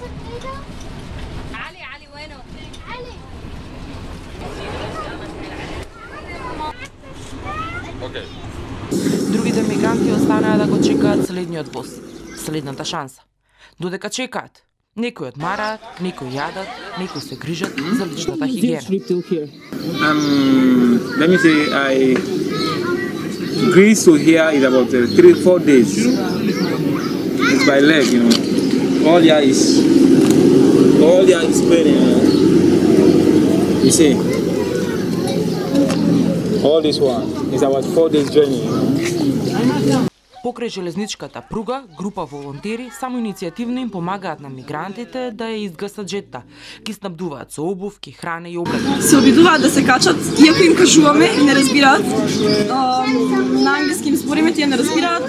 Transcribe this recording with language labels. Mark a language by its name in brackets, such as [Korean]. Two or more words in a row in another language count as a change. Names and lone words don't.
[Macedonian] Другите мигранти останаа да го чекаат следниот воз, следната шанса. Додека чекаат, некои одмараат, некои јадат, некои се грижат за личната хигиена. [English] Let me say, Greece to here is about 3-4 days. It's by leg, you know. All there is paining. You see, all this one is about 4 days journey. [Macedonian] Покрај железничката пруга, група волонтери само иницијативно им помагаат на мигрантите да ја изгасат жетта. Ги снабдуваат со обувки, храна и облеки. Се обидуваат да се качат, иако им кажуваме и не разбираат. На англиски им збориме, тие не разбираат.